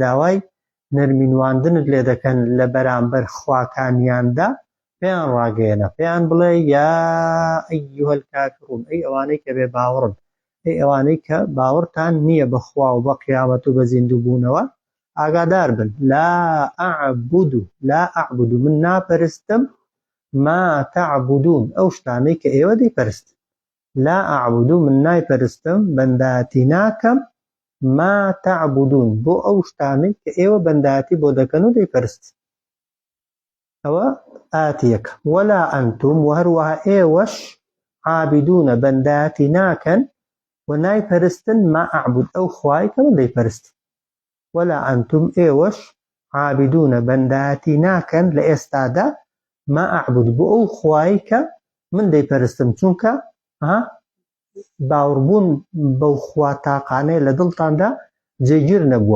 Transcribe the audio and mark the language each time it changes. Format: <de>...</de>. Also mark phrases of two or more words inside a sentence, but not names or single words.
<ckb>داوای نەرمینواندنت لێ دەکەن لە بەرامبەر خواکانیاندا، پێیان ڕاگەیەنە، پێیان بڵێ</ckb> <ar>یا ئەیها الکافرون،</ar> <ckb>ئەی ئەوانەی کە بێ باوەڕن، ئەی ئەوانەی کە باوەڕتان نییە بە خوا و بە قیامەت و بە زیندوو بوونەوە، ئاگادار بن</ckb> <ar>لا ئەعبود،</ar> <ckb>من ناپەرستم</ckb> <ar>ما تعبدون،</ar> <ckb>ئەو شتانەی کە ئێوە دەیپەرستن.</ckb> <ar>لا ئەعبود،</ar> <ckb>من نایپەرستم، بەنداتی ناکەم،</ckb> <ar>ما تعبدون،</ar> <ckb>بۆ ئەو شتانەی کە ئێوە بەنداتی بۆ دەکەن و دەیپەرستن. ئەوە ئاتیەک</ckb> <ar>وەلا ئەنتم،</ar> <ckb>و هەروەها ئێوەش عابدونە بەنداتی ناکەن و نایپەرستن</ckb> <ar>ما ئەعبود،</ar> <ckb>ئەو خوای کە من دەیپەرستن.</ckb> <ar>وەلا ئەنتم،</ar> <ckb>ئێوەش عابدونە بەنداتی ناکەن لە ئێستادا</ckb> <ar>ما ئەعبود،</ar> <ckb>بۆ ئەو خوای کە من دەیپەرستم، چونکە باوەڕبوون بەو خوا تاقانەیە لە دڵتاندا جێگیر نەبووە.</ckb>